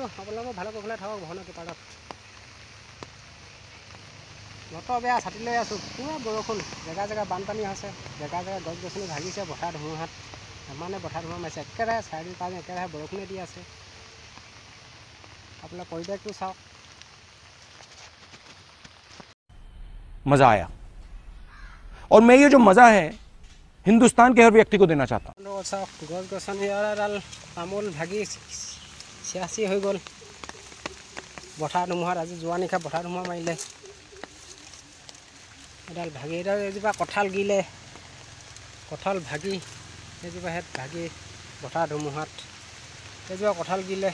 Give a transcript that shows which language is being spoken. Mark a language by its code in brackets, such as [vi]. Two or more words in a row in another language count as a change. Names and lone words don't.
[as] আপোনালোক ভালে কুশলে থাকক ভগৱানৰ কৃপাত। বতৰ বেয়া, ছাতি লৈ আছোঁ। পুৰা বৰষুণ, জেগা জেগা বানপানী হৈছে, জেগা জেগা গছ গছনি ভাগিছে বতাহ ধুমুহাত। ইমানে বতাহ ধুমুহা মাৰিছে, একেৰাহে 4 5 দিন একেৰাহে বৰষুণে দি আছে। আপোনাৰ পৰিৱেশটো চাওক। [hi] मजा आया और मैं ये जो मजा है हिंदुस्तान के हर व्यक्ति को देना चाहता हूँ। [as] চাওক, গছ গছনি এডাল তামোল ভাগি চিয়াচি হৈ গ'ল বতাহ ধুমুহাত। আজি যোৱা নিশা বতাহ ধুমুহা মাৰিলে, এডাল ভাগি, এজোপা কঁঠাল গিলে, কঁঠাল ভাগি এজোপা হেঁত ভাগি বতাহ ধুমুহাত এজোপা কঁঠাল গিলে।